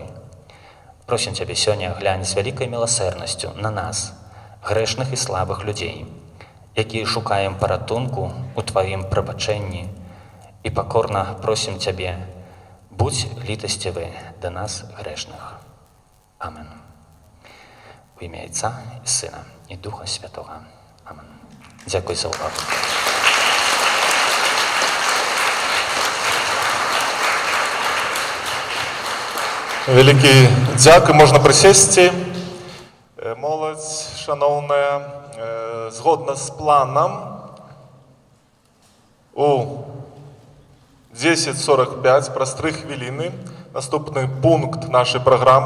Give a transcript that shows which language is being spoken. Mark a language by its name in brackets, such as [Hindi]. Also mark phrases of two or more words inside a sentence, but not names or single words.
[Belarusian] Просім Цябе сёння глянь з вялікай міласэрнасцю на нас, грэшных і слабых людзей, якія шукаем паратунку ў Тваім прабачэнні, і пакорна просім Цябе, будзь літасцівы да нас грэшных. [Ukrainian] Амен. У імя Отця і Сина і Духа Святого. Амен. [Belarusian] Дзякуй за увагу. [Ukrainian] Великий дзякуй, можна присісти. Молодь, шановна, згодна з планом, у 10:45, праз 3 хвилини, наступний пункт нашої програми.